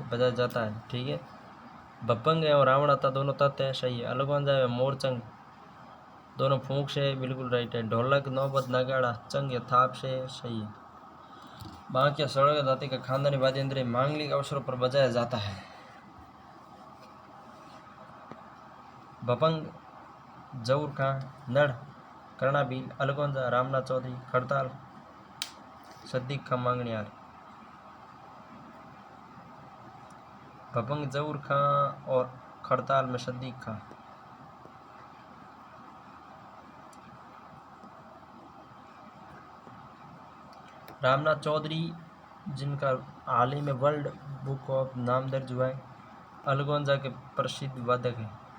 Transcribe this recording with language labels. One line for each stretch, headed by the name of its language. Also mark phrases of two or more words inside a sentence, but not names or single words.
Hindi: बजाया जाता है, ठीक है। भपंग एवं रावणाता दोनों तथ्य है, सही है। अलगोंजा एवं मोरचंग दोनों फूंक से, बिल्कुल राइट है। ढोलक नौबत नगाड़ा चंग या थाप से, सही है। बांकिया सड़क जाति का खानदानी वाद्य यंत्र मांगलिक अवसरों पर बजाया जाता है। भपंग, जऊर खां, नड़, कर्णा भील, अलगोंजा, रामनाथ चौधरी, खड़ताल, सद्दीक खां मांगणियार। भपंग जऊर खां और खड़ताल में सद्दीक खां। रामनाथ चौधरी जिनका हाल ही में वर्ल्ड बुक ऑफ नाम दर्ज हुआ है, अलगोंजा के प्रसिद्ध वादक हैं।